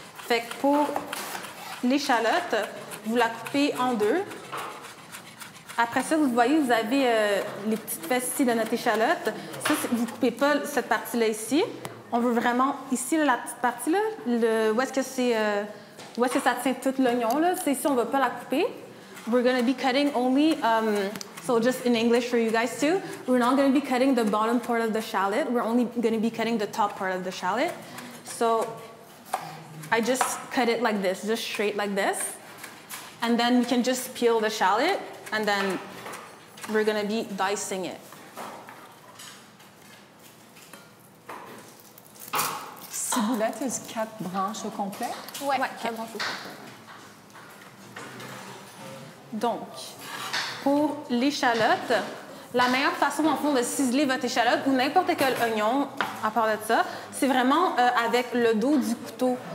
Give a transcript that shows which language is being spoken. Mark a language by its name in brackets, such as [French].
[French] Fait que pour l'échalote, vous la coupez en 2. Après ça, vous voyez, vous avez les petites fesses ici de notre échalote. Ça, vous ne coupez pas cette partie-là ici. On veut vraiment, ici, là, la petite partie-là, où est-ce que ça tient tout l'oignon, là. C'est ici, on ne va pas la couper. [English] We're going to be cutting only, so just in English for you guys too, we're not going to be cutting the bottom part of the shallot. We're only going to be cutting the top part of the shallot. So I just cut it like this, just straight like this. And then we can just peel the shallot, and then we're going to be dicing it. [French] ciboulette, c'est 4 branches au complet? Ouais. Ouais, 4 branches au complet. Donc, pour l'échalote, la meilleure façon, en fond, de ciseler votre échalote ou n'importe quel oignon, à part de ça, c'est vraiment avec le dos du couteau.